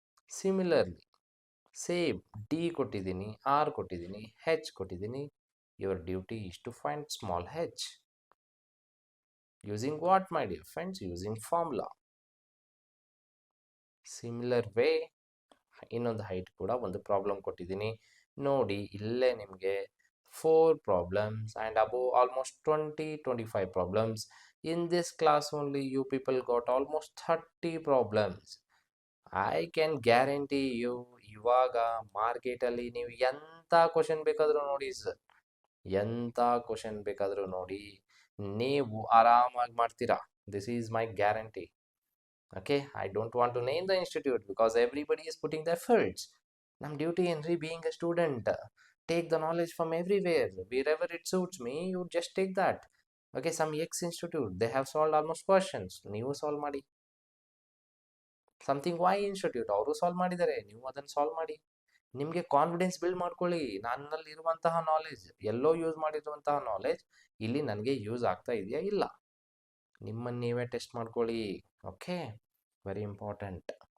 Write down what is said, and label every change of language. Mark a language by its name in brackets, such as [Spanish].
[Kannada] Similarly same D ಕೊಟ್ಟಿದ್ದೀನಿ, R ಕೊಟ್ಟಿದ್ದೀನಿ, ಹೆಚ್ ಕೊಟ್ಟಿದ್ದೀನಿ. [English] Your duty is to find small H using what my dear friends? Using formula. [Kannada] Similar way ಇನ್ನೊಂದು height ಕೂಡ ಒಂದು problem ಕೊಟ್ಟಿದ್ದೀನಿ ನೋಡಿ. ಇಲ್ಲೇ ನಿಮಗೆ [English] 4 problems and above almost 20-25 problems. In this class only you people got almost 30 problems. I can guarantee you, [Kannada] ಇವಾಗ ಮಾರ್ಕೆಟಲ್ಲಿ ನೀವು ಎಂಥ ಕ್ವಶನ್ ಬೇಕಾದರೂ ನೋಡಿ ಸರ್, ಎಂಥ ಕ್ವಶನ್ ಬೇಕಾದರೂ ನೋಡಿ, ನೀವು ಆರಾಮಾಗಿ ಮಾಡ್ತೀರಾ. [English] This is my guarantee. Okay, I don't want to name the institute because everybody is putting their efforts. Nam duty Henry being a student, take the knowledge from everywhere, wherever it suits me, you just take that. Okay, some X institute, they have solved almost questions, [Kannada] ನೀವು solve ಮಾಡಿ. Something Y institute, ಅವರು solve ಮಾಡಿದ್ದಾರೆ, ನೀವು ಅದನ್ನು solve ಮಾಡಿ. ನಿಮಗೆ confidence build ಮಾಡ್ಕೊಳ್ಳಿ. ನನ್ನಲ್ಲಿ ಇರುವಂತಹ ನಾಲೆಜ್, ಎಲ್ಲೋ ಯೂಸ್ ಮಾಡಿರುವಂತಹ ನಾಲೆಜ್ ಇಲ್ಲಿ ನನಗೆ ಯೂಸ್ ಆಗ್ತಾ ಇದೆಯಾ ಇಲ್ಲ, ನಿಮ್ಮನ್ನು ನೀವೇ ಟೆಸ್ಟ್ ಮಾಡ್ಕೊಳ್ಳಿ. [English] Okay, very important.